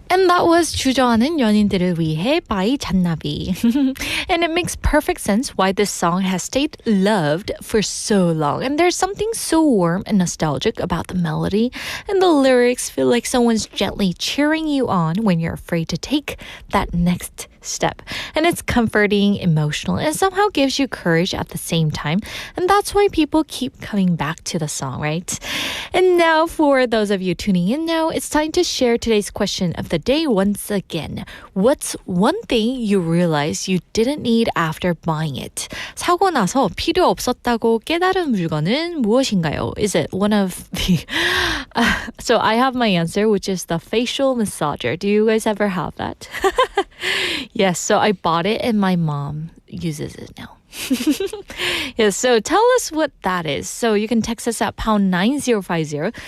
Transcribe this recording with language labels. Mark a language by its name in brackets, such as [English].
[English] that was 주저하는 연인들을 위해 by 잔나비. And it makes perfect sense why this song has stayed loved for so long. And there's something so warm and nostalgic about the melody. And the lyrics feel like someone's gently cheering you on when you're afraid to take that next step. And it's comforting, emotional, and somehow gives you courage at the same time. And that's why people keep coming back to the song, right? And now for those of you tuning in now, it's time to share today's question of the day once again. What's one thing you realize you didn't need after buying it? [Korean] 사고 나서 필요 없었다고 깨달은 물건은 무엇인가요? [English] Is it one of the... So I have my answer, which is the facial massager. Do you guys ever have that? Yes, so I bought it and my mom uses it now. Yes, so tell us what that is. So you can text us at pound 9050.